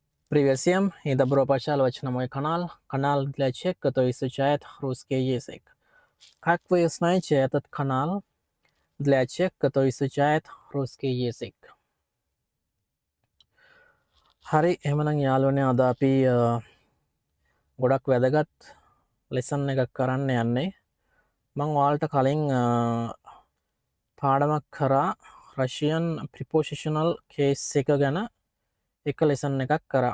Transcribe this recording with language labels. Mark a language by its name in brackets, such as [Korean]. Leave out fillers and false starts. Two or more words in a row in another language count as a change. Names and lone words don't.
[Russian] Привет всем и добро пожаловать на мой канал для тех, кто изучает русский язык. Как вы знаете, этот канал для тех, кто изучает русский язык. [Sinhala] හරි එහෙමනම් යාළුවනේ අද අපි ගොඩක් වැදගත් ලෙසන් එකක් කරන්න යන්නේ. මම ඔයාලට කලින් පාඩමක් කරා [English] Russian prepositional case [Sinhala] එක ගැන එක ලෙසන් එකක් කරා.